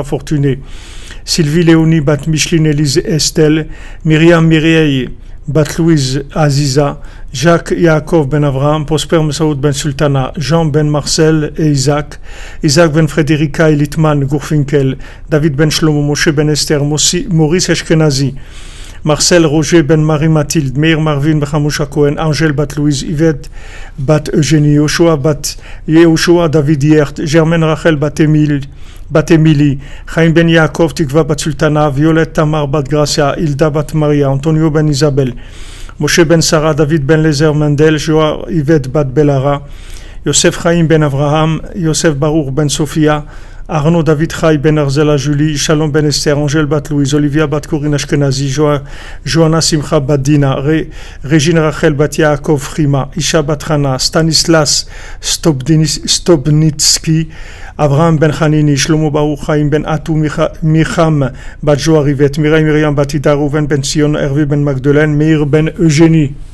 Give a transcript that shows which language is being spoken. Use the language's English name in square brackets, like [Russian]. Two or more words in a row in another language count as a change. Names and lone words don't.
[French] Fortuné, Sylvie Léonie bat Micheline Élise Estelle, Myriam Mireille bat Louise Aziza, Jacques Yaakov ben Avraham, Prosper Messaoud ben Sultana, Jean ben Marcel et Isaac, Isaac ben Frédérica et Litman Gourfinkel, David ben Shlomo, Moshe ben Esther, Maurice Eshkenazi, Marcel Roger ben Marie-Mathilde, Meir Marvin ben Hamoucha Cohen, Angèle bat Louise, Yvette bat Eugénie, Yoshua bat Yehoshua David Yert, Germaine Rachel bat Émilie, Chaim ben Yaakov, Tikva bat Sultana, Violette Tamar bat Gracia, Hilda bat Maria, Antonio ben Isabelle, Moshe ben Sarah, David ben Lezer Mendel, Joa Yvette bat Belara, Yosef Chaim ben Avraham, Yosef Baruch ben Sophia, Arnaud David Chai ben Arzela Julie, Shalom ben Esther, Angèle bat Louise, Olivia bat Corinne Ashkenazi, Johanna Simcha bat Dina, Régine Rachel bat Yaakov Frima, Isha bat Hana, Stanislas Stobnitsky, Avraham ben Hanini, Shlomo Baruch Chaim ben Atou Micham bat Joa Rivet, Mireille Myriam bat Ida Rouven ben Sion, Hervé ben Magdeleine, Meir ben Eugénie.